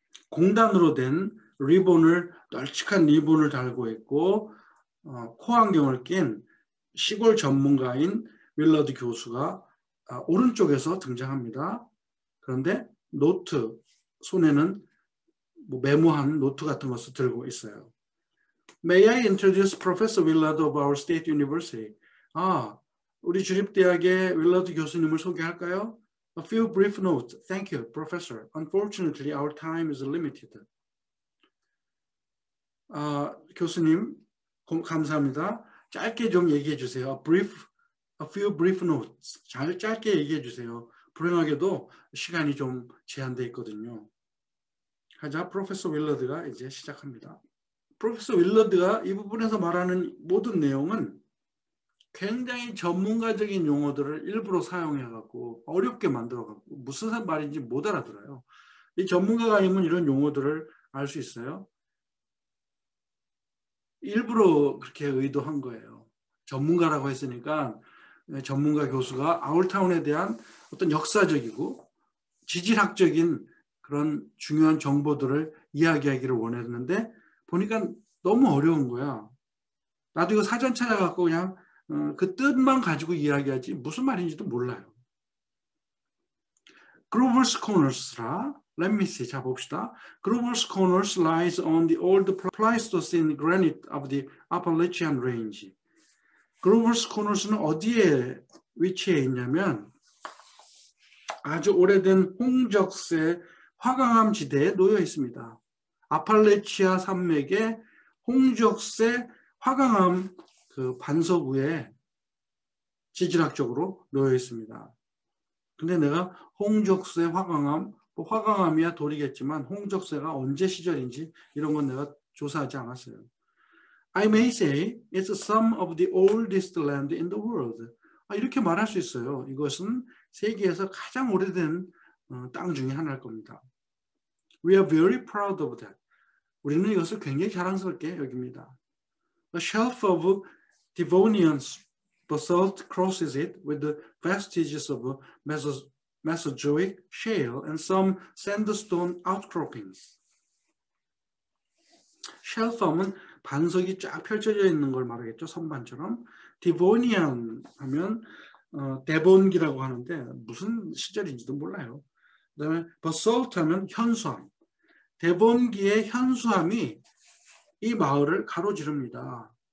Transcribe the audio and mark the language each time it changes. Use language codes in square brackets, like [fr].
[ko] 공단으로 된 리본을 널찍한 리본을 달고 있고 코안경을 낀 시골 전문가인 윌러드 교수가 오른쪽에서 등장합니다. 그런데 노트, 손에는 뭐 메모한 노트 같은 것을 들고 있어요. [en] May I introduce Professor Willard of our State University? [ko] 우리 주립대학의 윌러드 교수님을 소개할까요? [en] A few brief notes. Thank you, Professor. Unfortunately, our time is limited. [ko] 교수님, 감사합니다. 짧게 좀 얘기해 주세요. [en] A few brief notes. [ko] 짧게 얘기해 주세요. 불행하게도 시간이 좀 제한되어 있거든요. 하자 프로페서 윌러드가 이제 시작합니다. 프로페서 윌러드가 이 부분에서 말하는 모든 내용은 굉장히 전문가적인 용어들을 일부러 사용해갖고 어렵게 만들어갖고 무슨 말인지 못 알아들어요. 이 전문가가 아니면 이런 용어들을 알 수 있어요. 일부러 그렇게 의도한 거예요. 전문가라고 했으니까 전문가 교수가 아울타운에 대한 어떤 역사적이고 지질학적인 그런 중요한 정보들을 이야기하기를 원했는데 보니까 너무 어려운 거야. 나도 이거 사전 찾아갖고 그냥 그 뜻만 가지고 이야기하지 무슨 말인지도 몰라요. [en] Grover's Corners라 Let me see. [ko] 자 봅시다. [en] Grover's Corners lies on the old Pleistocene granite of the Appalachian Range. [ko] Grover's Corners는 어디에 위치해 있냐면 아주 오래된 홍적세 화강암 지대에 놓여 있습니다. 아팔레치아 산맥의 홍적세 화강암 그 반석 위에 지질학적으로 놓여 있습니다. 근데 내가 홍적세 화강암, 뭐 화강암이야 돌이겠지만 홍적세가 언제 시절인지 이런 건 내가 조사하지 않았어요. [en] I may say it's some of the oldest land in the world. [ko] 이렇게 말할 수 있어요. 이것은 세계에서 가장 오래된 땅 중에 하나일 겁니다. [en] We are very proud of that. [ko] 우리는 이것을 굉장히 자랑스럽게 여깁니다. [en] A shelf of Devonian basalt crosses it with the vestiges of Mesozoic shale and some sandstone outcroppings. [ko] 쉘프하면 반석이 쫙 펼쳐져 있는 걸 말하겠죠. 선반처럼. 디보니안 하면 대본기라고 하는데 무슨 시절인지도 몰라요. 그 다음에 basalt 하면 현수암. 대본기의 현수암이 이 마을을 가로지릅니다.